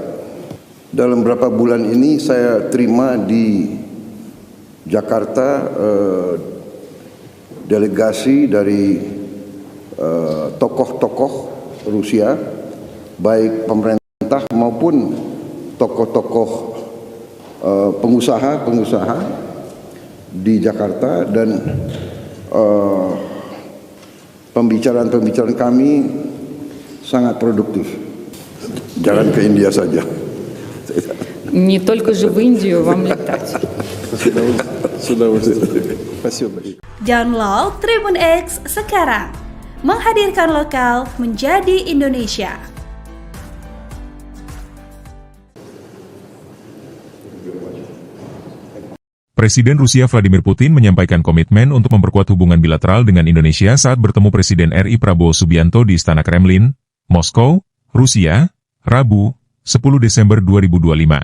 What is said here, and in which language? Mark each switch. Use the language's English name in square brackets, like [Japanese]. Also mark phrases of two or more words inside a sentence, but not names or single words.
[Indonesian] Dalam beberapa bulan ini saya terima di Jakarta delegasi dari tokoh-tokoh Rusia, baik pemerintah maupun tokoh-tokoh pengusaha di Jakarta, dan pembicaraan-pembicaraan kami sangat produktif. Jangan ke India saja. [Russian] Не только же в Индию вам летать. С удовольствием. Спасибо. [Indonesian] Download Tribun X sekarang. Menghadirkan lokal menjadi Indonesia. Presiden Rusia Vladimir Putin menyampaikan komitmen untuk memperkuat hubungan bilateral dengan Indonesia saat bertemu Presiden RI Prabowo Subianto di Istana Kremlin, Moskow, Rusia, Rabu, 10 Desember 2025.